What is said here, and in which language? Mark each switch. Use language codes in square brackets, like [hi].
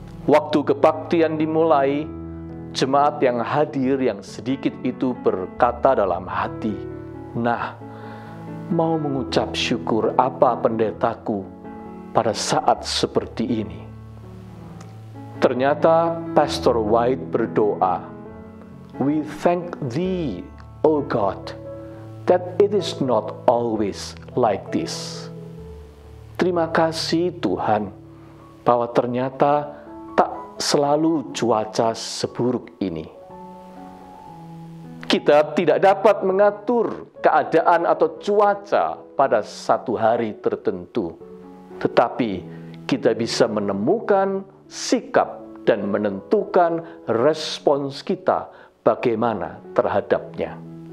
[id] Waktu kebaktian dimulai, jemaat yang hadir yang sedikit itu berkata dalam hati, "Nah, mau mengucap syukur apa pendetaku pada saat seperti ini?" Ternyata Pastor White berdoa, [en] "We thank Thee, O God, that it is not always like this." [id] Terima kasih Tuhan, bahwa ternyata tak selalu cuaca seburuk ini. Kita tidak dapat mengatur keadaan atau cuaca pada satu hari tertentu, tetapi kita bisa menemukan sikap dan menentukan respons kita bagaimana terhadapnya.